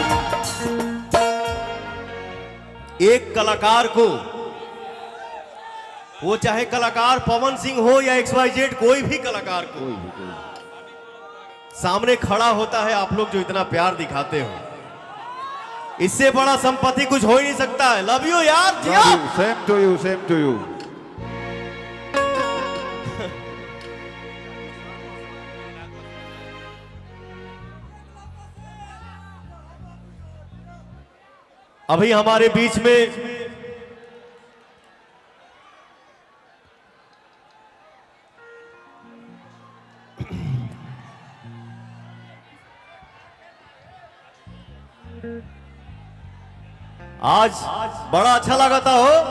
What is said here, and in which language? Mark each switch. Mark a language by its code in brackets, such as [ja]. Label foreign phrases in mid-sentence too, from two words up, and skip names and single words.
[hi] एक कलाकार को, वो चाहे कलाकार पवन सिंह हो या XYZ कोई भी कलाकार को सामने खड़ा होता है, आप लोग जो इतना प्यार दिखाते हो, इससे बड़ा संपत्ति कुछ हो ही नहीं सकता है। [en] love you यार। Same to you, same to you. [hi] अभी हमारे बीच में आज बड़ा अच्छा लगाता हो।